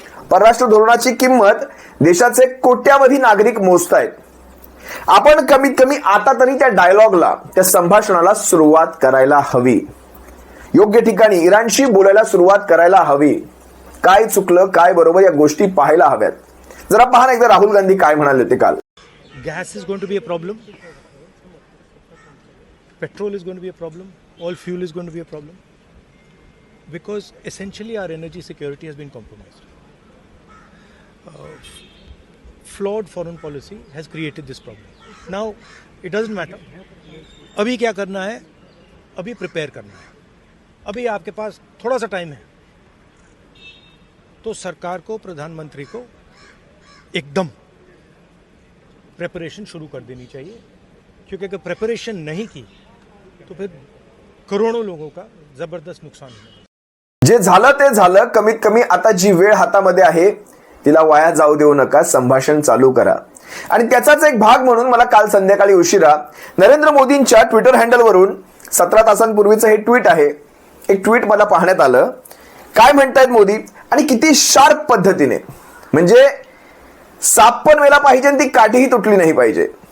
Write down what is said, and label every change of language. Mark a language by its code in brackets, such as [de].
[mr] परराष्ट्र धोरणाची किंमत देशाचे कोट्यावधी नागरिक मोजतायत. आपण कमीत कमी आता तरी त्या डायलॉगला, त्या संभाषणाला सुरुवात करायला हवी. योग्य ठिकाणी इराणशी बोलायला सुरुवात करायला हवी. काय चुकलं, काय बरोबर, या गोष्टी पाहायला हव्यात. जरा पहा ना एकदा राहुल गांधी काय म्हणाले ते काल. [en] Gas is going to be a problem. Petrol is going to be a problem. All fuel is going to be a problem. Because essentially our energy security has been compromised. Flawed foreign policy has created this problem. Now, it doesn't matter. [hi] अभी क्या करना है? अभी prepare करना है. अभी आपके पास थोड़ा सा टाइम है तो सरकार को, प्रधानमंत्री को एकदम प्रेपरेशन शुरू कर देनी चाहिए. क्योंकि अगर प्रेपरेशन नहीं की तो फिर करोड़ों लोगों का जबरदस्त नुकसान होगा. [mr] जे झालं ते झालं. कमीत कमी आता जी वेळ हातामध्ये आहे तिला वाया जाऊ देऊ नका. संभाषण चालू करा. आणि त्याचाच एक भाग म्हणून मला काल संध्याकाळी उशिरा नरेंद्र मोदींच्या ट्विटर हँडलवरून 17 तासांपूर्वीचं हे ट्विट आहे, एक ट्विट मला पाहण्यात आलं. काय म्हणतायत मोदी, आणि किती शार्प पद्धतीने, म्हणजे साप पण वेला पाहिजे आणि ती काठीही तुटली नाही पाहिजे.